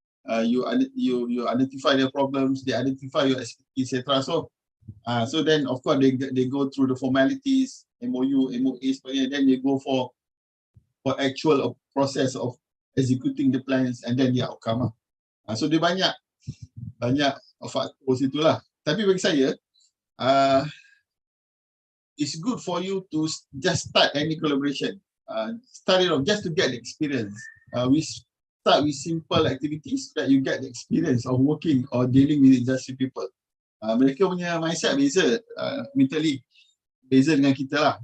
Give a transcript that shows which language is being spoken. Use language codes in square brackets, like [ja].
[en] You identify their problems, they identify your expertise, etc. So then of course they go through the formalities, MOU, MOA, then they go for actual process of executing the plans and then the outcome. [ms] So dia banyak faktor situlah. Tapi bagi saya, [en] it's good for you to just start any collaboration. Start it off just to get the experience. We start with simple activities so that you get the experience of working or dealing with industry people. [ms] Mereka punya mindset beza, mentally beza dengan kita lah.